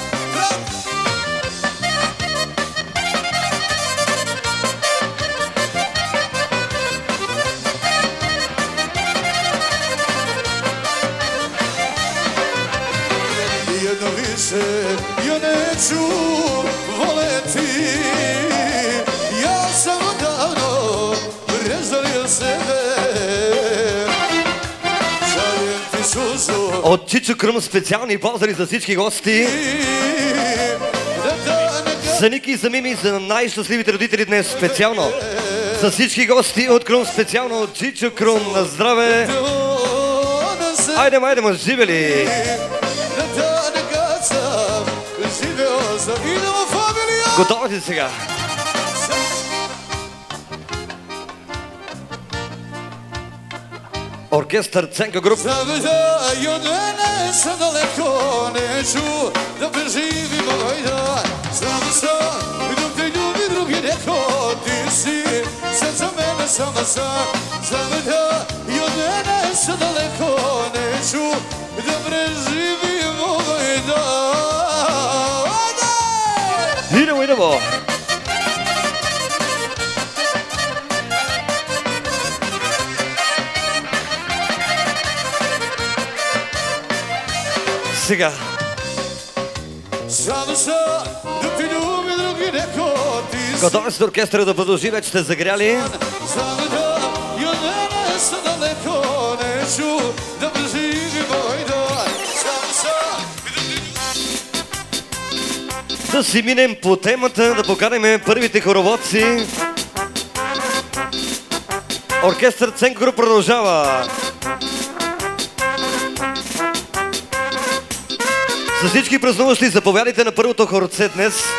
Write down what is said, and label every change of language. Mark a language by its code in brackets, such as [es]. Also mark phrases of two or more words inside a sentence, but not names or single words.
[sr] Jedno više ja neću voleti. Ja sam odavno prezalio sebe. Šaljem ti suzu [bg] От Чичо Крум специални поздрав за всички гости. За Ники и за Мими, за най-щастливите родители днес специално. За всички гости от Крум, специално от Чичо Крум. На здраве! Айде, айде, ма живели! Готови ли сега? Оркестър Ценка Груп. [sr] Znam da i od mene sad daleko neću da preživim ovaj dan. Znam sam dok te ljubi drugi neko ti si. Sad za mene samo sam. Znam da i od mene sad daleko neću da preživim ovaj dan. Ajde! Идемо, идемо! [bg] Сега. [sr] Само sad dok te ljubi drugi neko ti si. [bg] Готови сте оркестъра да продължи, вече сте загряли. [sr] Znam da i od mene sad daleko neću da preživim ovaj dan. Samo sad [bg] Да си минем по темата, да поканим първите хороводци. Оркестър Ценко Груп продължава. За всички празнуващи, заповядайте на първото хорце днес.